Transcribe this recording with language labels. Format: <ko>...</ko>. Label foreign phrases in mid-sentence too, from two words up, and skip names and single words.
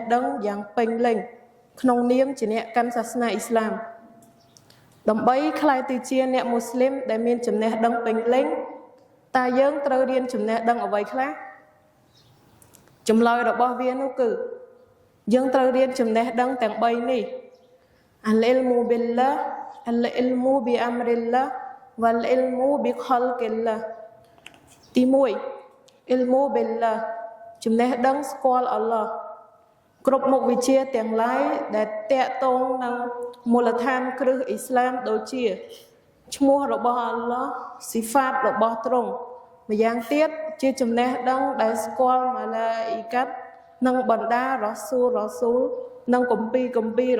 <km>ដឹងយ៉ាងពេញលេញក្នុងនាមជាអ្នកកាន់សាសនាអ៊ីស្លាមដើម្បីក្លាយទៅជាអ្នកមូស្លីមដែលមានចំណេះដឹងពេញលេញតើយើងត្រូវរៀនចំណេះដឹងអ្វីខ្លះចម្លើយរបស់វានោះគឺយើងត្រូវរៀនចំណេះដឹងទាំង3នេះ</km> <ar>العلم بالله العلم بأمر الله والعلم بخلق الله</ar> <km>ទី 1</km> <ar>علم بالله</ar> <km>ចំណេះដឹងស្គាល់អល់ឡោះគ្រប់មុខវិជ្ជាទាំងឡាយដែលតាក់ទងនឹងមូលដ្ឋានគ្រឹះអ៊ីស្លាមដូចជាឈ្មោះរបស់អល់ឡោះស៊ីហ្វាតរបស់ទ្រង់ម្យ៉ាងទៀតជាចំណេះដឹងដែលស្គាល់ម៉ាឡាអ៊ីកាត់និងបណ្ដារ៉ាស៊ូលនិងគម្ពីរ</km>